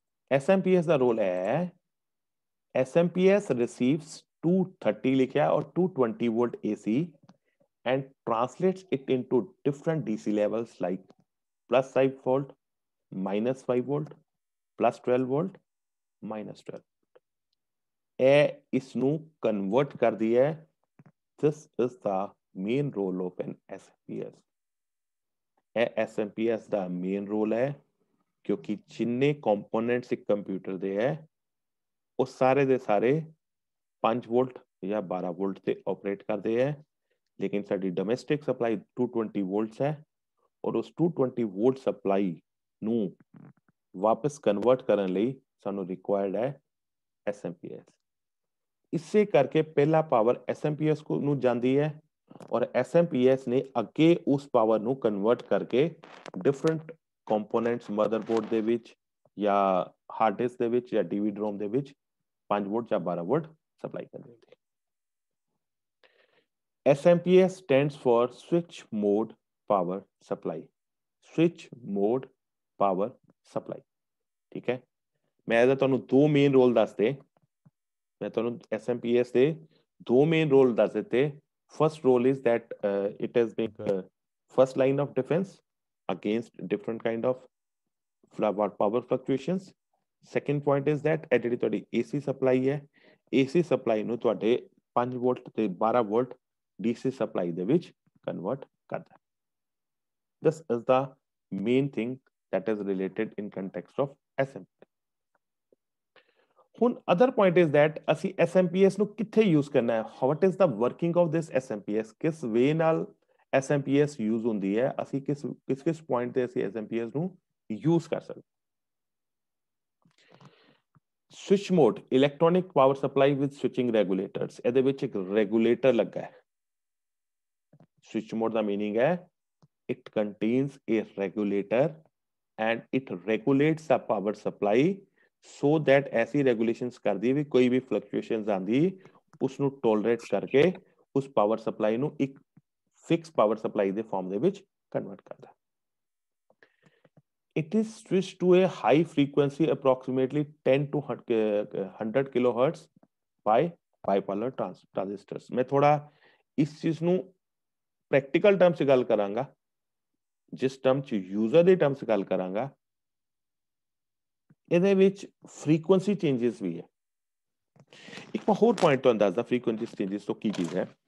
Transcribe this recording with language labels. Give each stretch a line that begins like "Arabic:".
Punjabi: ਐਸਐਮਪੀਐਸ ਦਾ role ਹੈ,
English: SMPS receives 230 ਲਿਖਿਆ ਔਰ 220 volt AC and translates it into different DC levels like +5 volt, -5 volt, +12 volt, -12 volt।
Punjabi: ਇਹ ਇਸ ਨੂੰ ਕਨਵਰਟ ਕਰਦੀ ਹੈ।
English: This is the main role of an SMPS।
Punjabi: ਇਹ SMPS ਦਾ ਮੇਨ ਰੋਲ ਹੈ, ਕਿਉਂਕਿ ਜਿੰਨੇ ਕੰਪੋਨੈਂਟਸ ਇੱਕ ਕੰਪਿਊਟਰ ਦੇ ਹੈ, ਉਹ ਸਾਰੇ ਦੇ ਸਾਰੇ 5 ਵੋਲਟ ਜਾਂ 12 ਵੋਲਟ ਤੇ ਆਪਰੇਟ ਕਰਦੇ ਹੈ।
Hindi: लेकिन साडी डोमेस्टिक सप्लाई 220 वोल्ट्स है, और उस 220 वोल्ट सप्लाई
Punjabi: ਨੂੰ ਵਾਪਸ ਕਨਵਰਟ ਕਰਨ ਲਈ ਸਾਨੂੰ ਰਿਕੁਆਇਰਡ ਹੈ ਐਸਐਮਪੀਐਸ। ਇਸੇ ਕਰਕੇ ਪਹਿਲਾ ਪਾਵਰ ਐਸਐਮਪੀਐਸ ਨੂੰ ਜਾਂਦੀ ਹੈ, ਔਰ ਐਸਐਮਪੀਐਸ ਨੇ ਅੱਗੇ ਉਸ ਪਾਵਰ ਨੂੰ ਕਨਵਰਟ ਕਰਕੇ ਡਿਫਰੈਂਟ ਕੰਪੋਨੈਂਟਸ ਮਦਰਬੋਰਡ ਦੇ ਵਿੱਚ ਜਾਂ ਹਾਰਡ ਡਿਸਕ ਦੇ ਵਿੱਚ ਜਾਂ ਡੀਵੀਡੀ ਰੋਮ ਦੇ ਵਿੱਚ 5 ਵੋਲਟ ਜਾਂ 12 ਵੋਲਟ ਸਪਲਾਈ ਕਰ ਦਿੰਦੀ ਹੈ।
English: SMPS stands for switch mode power supply। switch mode power supply,
Hindi: ठीक है।
Punjabi: मैं ਤੁਹਾਨੂੰ ਦੋ ਮੇਨ ਰੋਲ ਦੱਸਦੇ, ਮੈਂ ਤੁਹਾਨੂੰ SMPS ਦੇ ਦੋ ਮੇਨ ਰੋਲ ਦੱਸ ਦਿੱਤੇ।
English: first role is that it has been first line of defense against different kind of power fluctuations। second point is that
Punjabi: ਇਹ ਜਿਹੜੀ ਤੁਹਾਡੀ AC ਸਪਲਾਈ ਹੈ, AC ਸਪਲਾਈ ਨੂੰ ਤੁਹਾਡੇ 5 ਵੋਲਟ ਤੇ 12 ਵੋਲਟ DC ਸਪਲਾਈ ਦੇ ਵਿੱਚ ਕਨਵਰਟ ਕਰਦਾ।
English: This is the main thing that is related in context of SMP।
Punjabi: ਹੁਣ
English: other point is that
Punjabi: ਅਸੀਂ SMPS ਨੂੰ ਕਿੱਥੇ ਯੂਜ਼ ਕਰਨਾ ਹੈ?
English: What is the working of this SMPS?
Punjabi: ਕਿਸ ਵੇ ਨਾਲ SMPS ਯੂਜ਼ ਹੁੰਦੀ ਹੈ? ਅਸੀਂ ਕਿਸ ਪੁਆਇੰਟ ਤੇ ਅਸੀਂ SMPS ਨੂੰ ਯੂਜ਼ ਕਰ ਸਕਦੇ?
English: Switch mode, electronic power supply with switching regulators.
Punjabi: ਇਹਦੇ ਵਿੱਚ ਇੱਕ ਰੈਗੂਲੇਟਰ ਲੱਗਾ ਹੈ।
English: switch mode ਦਾ meaning है it contains a regulator and it regulates the power supply so that
Hindi: ऐसी regulations कर दी भी कोई भी fluctuations आंदी उसनु tolerate करके उस
English: power supply
Punjabi: ਨੂੰ ਇੱਕ fixed power supply ਦੇ form ਦੇ ਵਿੱਚ
English: convert करता। It is switched to a high frequency approximately 10 to 100 kilohertz by bipolar transistors।
Hindi: मैं थोड़ा इस चीज
Punjabi: ਨੂੰ ਪ੍ਰੈਕਟੀਕਲ ਟਰਮ 'ਚ ਗੱਲ ਕਰਾਂਗਾ, ਜਿਸ ਟਰਮ 'ਚ ਯੂਜ਼ਰ ਦੇ ਟਰਮ 'ਚ ਗੱਲ ਕਰਾਂਗਾ, ਇਹਦੇ ਵਿੱਚ ਫ੍ਰੀਕੁਐਂਸੀ ਚੇਂਜਸ ਵੀ ਹੈ। ਇੱਕ ਮੈਂ ਹੋਰ ਪੁਆਇੰਟ ਤੁਹਾਨੂੰ ਦੱਸਦਾ ਫ੍ਰੀਕੁਐਂਸੀ ਚੇਂਜਸ ਤੋਂ ਕੀ ਚੀਜ਼ ਹੈ।